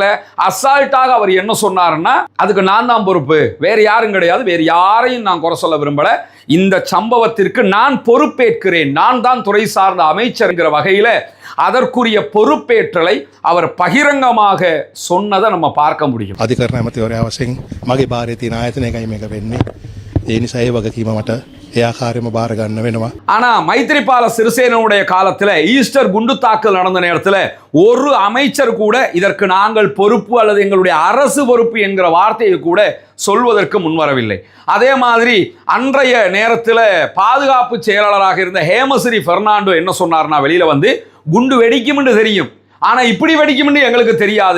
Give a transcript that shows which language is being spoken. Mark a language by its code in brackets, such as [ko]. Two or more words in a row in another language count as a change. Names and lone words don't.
[ta] அசால்ட்டாக அவர் என்ன சொன்னார்னா, அதுக்கு நான் தான் பொறுப்பு, வேற யாரும் கிடையாது, வேற யாரையும் நான் குறை சொல்ல விரும்பல, இந்த சம்பவத்திற்கு நான் பொறுப்பேற்கிறேன், நான் தான் துறை சார்ந்த அமைச்சர்ங்கிற வகையில அதற்குரிய பொறுப்பேற்றலை அவர் பகிரங்கமாக சொன்னதை நம்ம பார்க்க முடியும். [si] අධිකරණ ඇමතිවරයා වශයෙන් මගේ භාරයේ තියෙන ආයතනයකයි මේක වෙන්නේ. ඒ නිසා ඒ වගකීම මට ඒ ආකාරයෙන්ම බාර ගන්න වෙනවා. [ta] ஆனா மைத்ரிபால சிறிசேனனுடைய காலத்துல ஈஸ்டர் குண்டு தாக்கல் நடந்த நேரத்துல ஒரு அமைச்சர் கூட இதற்கு நாங்கள் பொறுப்பு அல்லது எங்களுடைய அரசு பொறுப்பு என்கிற வார்த்தையை கூட சொல்வதற்கு முன்வரவில்லை. அதே மாதிரி அன்றைய நேரத்தில் பாதுகாப்பு செயலாளராக இருந்த ஹேமஸ்ரீ பெர்னாண்டோ என்ன சொன்னார்னா, வெளியில வந்து குண்டு வெடிக்கும் என்று தெரியும், ஆனா இப்படி வெடிக்கும் என்று எங்களுக்கு தெரியாது.